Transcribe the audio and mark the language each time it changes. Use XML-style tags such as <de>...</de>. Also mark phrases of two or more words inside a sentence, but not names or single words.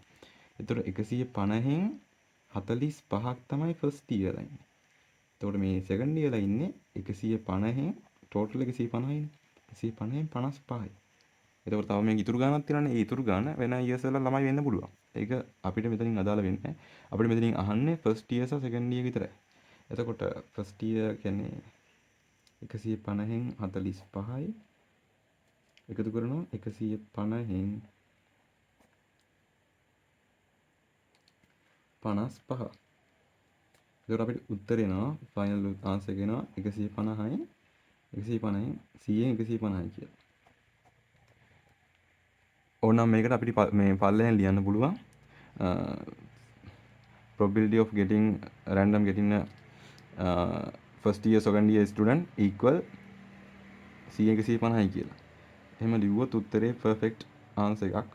<si>එතකොට 150න් 45ක් තමයි</si> <en>first year</en> <si>ලා ඉන්නේ. එතකොට මේ</si> <en>second year</en> <si>ලා ඉන්නේ 150න් total 150යිනේ. 150න් 55යි. එතකොට තව මේක ඉතුරු ගානක් තියෙනවානේ. ඒ ඉතුරු ගාන වෙන years වල ළමයි වෙන්න පුළුවන්. ඒක අපිට මෙතනින් අදාළ වෙන්නේ නැහැ. අපිට මෙතනින් අහන්නේ</si> <en>first year</en> <si>සහ</si> <en>second year</en> <si>විතරයි. එතකොට</si> <en>first year</en> <si>කියන්නේ 150න් 45යි එකතු කරනවා 150න් 55. ඒකට අපිට උත්තර එනවා</si> <en>final answer</en> <si>එක එනවා 150යි 150න් 100න් 150යි කියලා. ඕනනම් මේකට අපිට මේ පල්ලෙහෙන් ලියන්න පුළුවන්</si> <en>probability of getting random getting a first year second year student equal</en> <si>100 150යි කියලා. එහෙම ලිව්වොත් උත්තරේ</si> <en>perfect answer</en> <si>එකක්.</si>